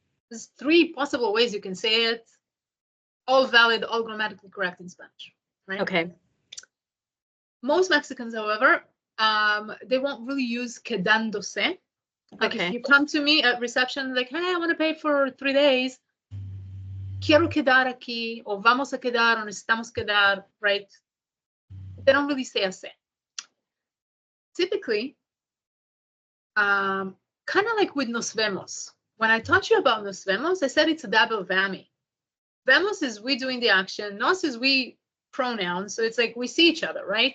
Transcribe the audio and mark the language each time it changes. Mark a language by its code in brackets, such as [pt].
[en] There's 3 possible ways you can say it. All valid, all grammatically correct in Spanish, right? Okay. Most Mexicans, however, they won't really use quedándose. Like Okay. if you come to me at reception, like, hey, I want to pay for 3 days. [es] Quiero quedar aquí, or vamos a quedar, or necesitamos quedar, right? [en] They don't really say a se. Typically, kind of like with nos vemos. When I taught you about nos vemos, I said it's a double whammy. Vemos is we doing the action. Nos is we pronoun. So it's like we see each other, right?